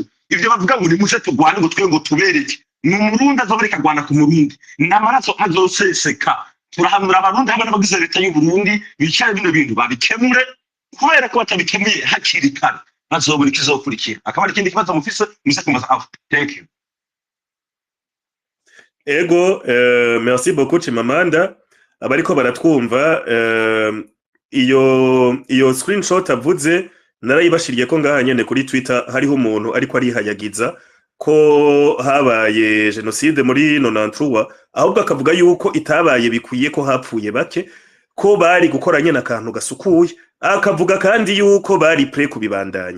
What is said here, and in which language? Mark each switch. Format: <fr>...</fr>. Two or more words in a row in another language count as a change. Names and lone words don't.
<rn>Ivyo bavuga ngo nimuze tugwane ngo twe ngo tubereke ni umurundi azobereka agwana ku murundi n'amaraso azoseseka. Turahanura abarundi hamwe n'abagize leta y'u Burundi bicaye bino bintu babikemure, kubera ko batabikemuye hakiri kare bazobura ikizokurikira. Akaba ari ikindi kibazo mufise muze kumaza aho.</rn> <en>Thank you.</en> <rn>Ego,</rn> <fr>merci beaucoup Chimamanda.</fr> <rn>Abariko baratwumva, iyo screenshot avuze narayibashiriye ko ngaha nyene kuri Twitter hariho umuntu ariko arihayagiza ko habaye genocide muri 93, ahubwo akavuga yuko itabaye bikwiye ko hapfuye bake, ko bari gukora nyene akantu gasukuye, akavuga kandi yuko bari pre kubibandanya.</rn>